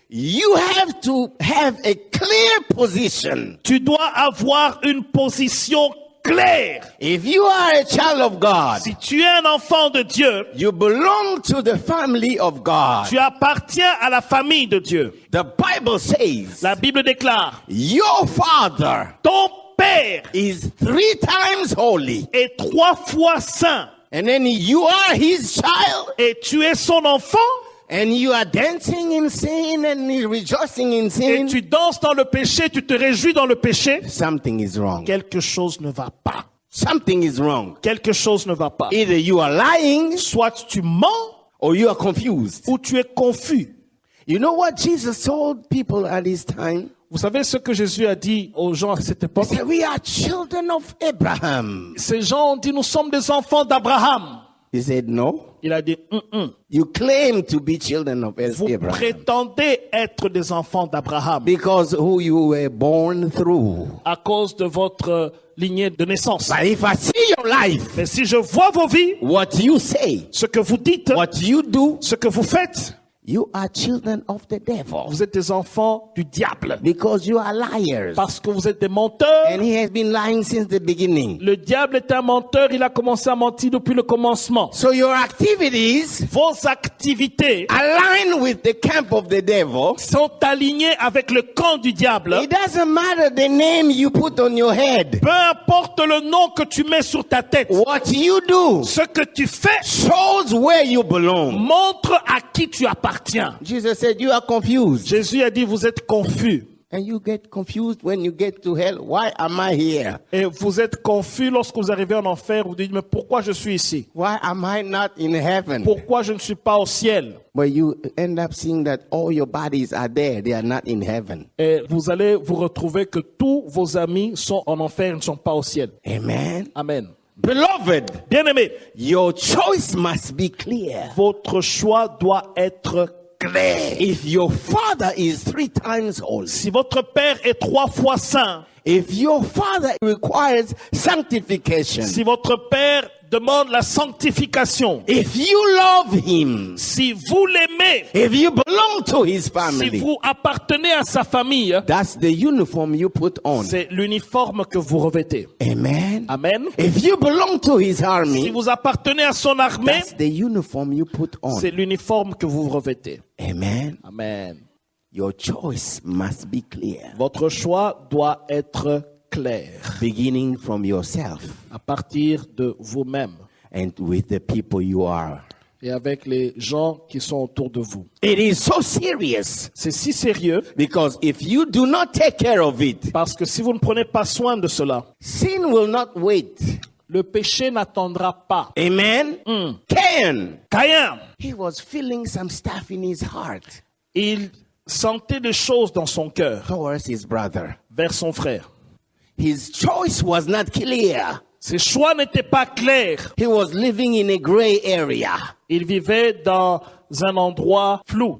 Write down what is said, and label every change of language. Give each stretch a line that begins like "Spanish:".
English: you have to have a clear position.
French: tu dois avoir une position claire.
English: If you are a child of God,
French: Si tu es un enfant de Dieu,
English: you belong to the family of God.
French: tu appartiens à la famille de Dieu.
English: The Bible says,
French: La Bible déclare,
English: your father
French: ton Père
English: is 3 times holy.
French: est 3 fois saint
English: And then you are his child,
French: et tu es son enfant
English: and you are dancing in sin and rejoicing in
French: et
English: sin.
French: tu danses dans le péché, tu te réjouis dans le péché.
English: Something is wrong.
French: Quelque chose ne va pas.
English: Something is wrong.
French: Quelque chose ne va pas.
English: Either you are lying
French: Soit tu mens
English: or you are confused.
French: ou tu es confus.
English: You know what Jesus told people at his time?
French: Vous savez ce que Jésus a dit aux gens à cette
English: He
French: époque?
English: said, we are children of Abraham.
French: Ces gens ont dit, nous sommes des enfants d'Abraham.
English: He said, no.
French: Il a dit,
English: You claim to be children of
French: vous
English: Abraham
French: prétendez être des enfants d'Abraham
English: because who you were born through.
French: à cause de votre lignée de naissance.
English: But if I see your life,
French: Mais si je vois vos vies,
English: what you say,
French: ce que vous dites,
English: what you do,
French: ce que vous faites,
English: you are children of the devil
French: vous êtes des enfants du diable.
English: because you are liars.
French: Parce que vous êtes des menteurs.
English: And he has been lying since the beginning.
French: Le diable est un menteur, il a commencé à mentir depuis le commencement.
English: So your activities
French: Vos activités
English: align with the camp of the devil.
French: sont alignées avec le camp du diable.
English: It doesn't matter the name you put on your head.
French: Peu importe le nom que tu mets sur ta tête,
English: What you do
French: ce que tu fais
English: shows where you belong.
French: montre à qui tu appartiens.
English: Jesus said, you are confused.
French: Jésus a dit, vous êtes confus.
English: And you get confused when you get to hell. Why am I here?
French: Et vous êtes confus lorsque vous arrivez en enfer. Vous dites, mais pourquoi je suis ici?
English: Why am I not in heaven?
French: Pourquoi je ne suis pas au ciel?
English: But you end up seeing that all your bodies are there. They are not in heaven.
French: Et vous allez vous retrouver que tous vos amis sont en enfer, ils ne sont pas au ciel.
English: Amen.
French: Amen.
English: Beloved,
French: Bien-aimés,
English: your choice must be clear.
French: votre choix doit être clair.
English: If your father is 3 times holy,
French: Si votre père est 3 fois saint,
English: if your father requires sanctification,
French: si votre père demande la sanctification,
English: if you love him,
French: si vous l'aimez,
English: if you belong to his
French: si
English: family,
French: vous appartenez à sa famille,
English: that's the uniform you put on.
French: c'est l'uniforme que vous revêtez.
English: Amen.
French: Amen.
English: If you belong to his
French: Si
English: army,
French: vous appartenez à son armée,
English: that's the uniform you put on.
French: c'est l'uniforme que vous revêtez.
English: Amen.
French: Amen.
English: Your choice must be clear,
French: Votre choix doit être clair
English: beginning from yourself
French: à partir de vous-même
English: and with the people you are.
French: et avec les gens qui sont autour de vous.
English: It is so serious
French: C'est si sérieux
English: because if you do not take care of it,
French: parce que si vous ne prenez pas soin de cela,
English: sin will not wait.
French: le péché n'attendra pas.
English: Amen. Cain,
French: Caïn,
English: he was feeling some stuff in his heart
French: il sentait des choses dans son cœur
English: towards his brother.
French: vers son frère.
English: His choice was not clear.
French: Ses choix n'étaient pas clairs.
English: He was living in a gray area.
French: Il vivait dans un endroit flou.